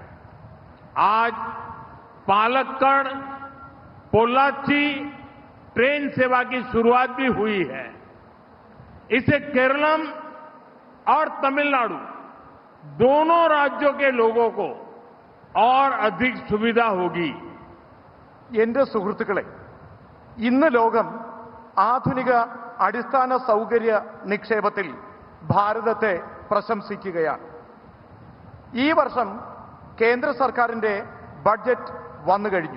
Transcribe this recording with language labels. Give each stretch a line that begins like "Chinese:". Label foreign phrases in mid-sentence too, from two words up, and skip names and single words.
Hindi: आज पालक्कड़ पोल्लाची ट्रेन सेवा की शुरुआत भी हुई है. इससे केरलम और तमिलनाडु दोनों राज्यों के लोगों को और अधिक सुविधा होगी.
Malayalam: എന്റെ സുഹൃത്തുക്കളെ, ഇന്ന് ലോകം ആധുനിക അടിസ്ഥാന സൗകര്യ നിക്ഷേപത്തിൽ ഭാരതത്തെ പ്രശംസിക്കുകയാണ്. ഈ വർഷം കേന്ദ്ര സർക്കാരിന്റെ ബഡ്ജറ്റ് വന്നു കഴിഞ്ഞു.